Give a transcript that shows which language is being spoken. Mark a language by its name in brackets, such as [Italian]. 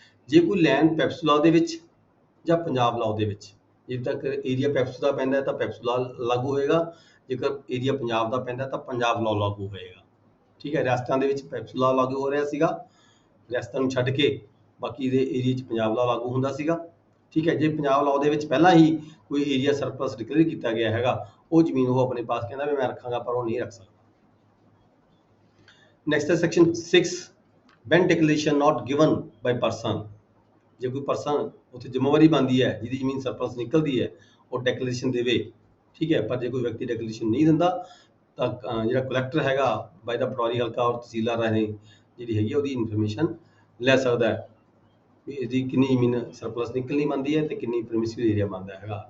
[Punjabi] ਜੇ ਕੋਈ land PEPSU law ਦੇ ਵਿੱਚ ਜਾਂ ਪੰਜਾਬ law ਦੇ ਵਿੱਚ, ਜਿੱਥੇ ਤੱਕ ਏਰੀਆ ਪੈਪਸੂ ਦਾ ਪੈਂਦਾ ਹੈ ਤਾਂ ਪੈਪਸੂ law ਲਾਗੂ ਹੋਏਗਾ, ਜੇਕਰ ਏਰੀਆ ਪੰਜਾਬ ਦਾ ਪੈਂਦਾ ਤਾਂ ਪੰਜਾਬ law ਲਾਗੂ ਹੋਏਗਾ। ਠੀਕ ਹੈ, ਰਿਆਸਤਾਂ ਦੇ ਵਿੱਚ ਪੈਪਸੂ law ਲਾਗੂ ਹੋ ਰਿਹਾ ਸੀਗਾ, ਰਿਆਸਤਾਂ ਨੂੰ ਛੱਡ ਕੇ ਬਾਕੀ ਦੇ ਏਰੀਆ 'ਚ ਪੰਜਾਬ law ਲਾਗੂ ਹੁੰਦਾ ਸੀਗਾ। ਠੀਕ ਹੈ, ਜੇ ਪੰਜਾਬ law ਦੇ ਵਿੱਚ ਪਹਿਲਾਂ ਹੀ ਕੋਈ ਏਰੀਆ ਸਰਪਲਸ ਡਿਕਲੇਅਰ ਕੀਤਾ ਗਿਆ ਹੈਗਾ, ਉਹ ਜ਼ਮੀਨ ਉਹ ਆਪਣੇ ਪਾਸ ਕਹਿੰਦਾ ਵੀ ਮੈਂ ਰੱਖਾਂਗਾ, ਪਰ ਉਹ ਨਹੀਂ ਰੱਖ ਸਕਦਾ। [English] Next ਹੈ section 6, when declaration not given by person। [Punjabi] ਜੇ ਕੋਈ ਪਰਸਨ ਉੱਥੇ ਜ਼ਿੰਮੇਵਾਰੀ ਬਣਦੀ ਹੈ ਜਿਹਦੀ ਜ਼ਮੀਨ ਸਰਪਲਸ ਨਿਕਲਦੀ ਹੈ, ਉਹ ਡੈਕਲੇਰੇਸ਼ਨ ਦੇਵੇ। ਠੀਕ ਹੈ, ਪਰ ਜੇ ਕੋਈ ਵਿਅਕਤੀ ਡੈਕਲੇਰੇਸ਼ਨ ਨਹੀਂ ਦਿੰਦਾ ਤਾਂ ਜਿਹੜਾ ਕਲੈਕਟਰ ਹੈਗਾ ਬਾਈ ਦਾ ਪਟਵਾਰੀ ਹਲਕਾ ਔਰ ਤਹਿਸੀਲਦਾਰ ਰਾਹੀਂ ਜਿਹੜੀ ਹੈਗੀ ਉਹਦੀ ਇਨਫੋਰਮੇਸ਼ਨ ਲੈ ਸਕਦਾ ਹੈ ਵੀ ਇਹਦੀ ਕਿੰਨੀ ਜ਼ਮੀਨ ਸਰਪਲਸ ਨਿਕਲਣੀ ਬਣਦੀ ਹੈ ਤੇ ਕਿੰਨੀ ਪਰਮਿਸਿਬਲ ਏਰੀਆ ਬਣਦਾ ਹੈਗਾ।